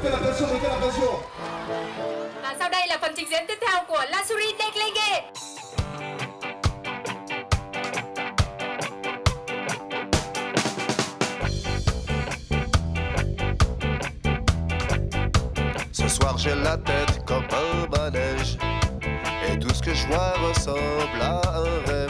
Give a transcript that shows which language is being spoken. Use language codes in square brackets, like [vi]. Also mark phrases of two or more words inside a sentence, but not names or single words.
[fr] Mettez l'attention, mettez l'attention. [vi] Và sau đây là phần trình diễn tiếp theo của Lasuri Deklinge. [fr] Ce soir j'ai la tête comme un manège et tout ce que je vois ressemble à un rêve.